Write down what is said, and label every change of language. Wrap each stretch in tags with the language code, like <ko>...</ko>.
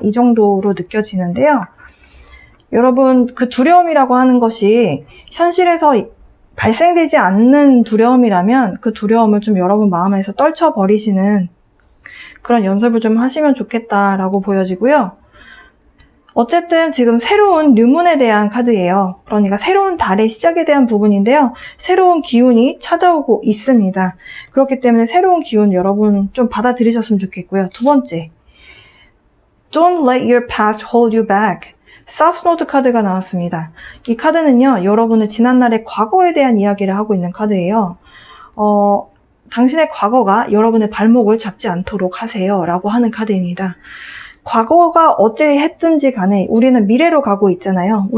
<ko>이 정도로 느껴지는데요. 여러분 그 두려움이라고 하는 것이 현실에서 발생되지 않는 두려움이라면 그 두려움을 좀 여러분 마음에서 떨쳐버리시는 그런 연습을 좀 하시면 좋겠다라고 보여지고요. 어쨌든 지금 새로운 뉴문에 대한 카드예요. 그러니까 새로운 달의 시작에 대한 부분인데요. 새로운 기운이 찾아오고 있습니다. 그렇기 때문에 새로운 기운 여러분 좀 받아들이셨으면 좋겠고요. 두 번째,</ko> <en>Don't let your past hold you back.</en> <ko>사우스노드 카드가 나왔습니다. 이 카드는요, 여러분의 지난날의 과거에 대한 이야기를 하고 있는 카드예요. 당신의 과거가 여러분의 발목을 잡지 않도록 하세요 라고 하는 카드입니다. 과거가 어째 했든지 간에 우리는 미래로 가고 있잖아요.</ko>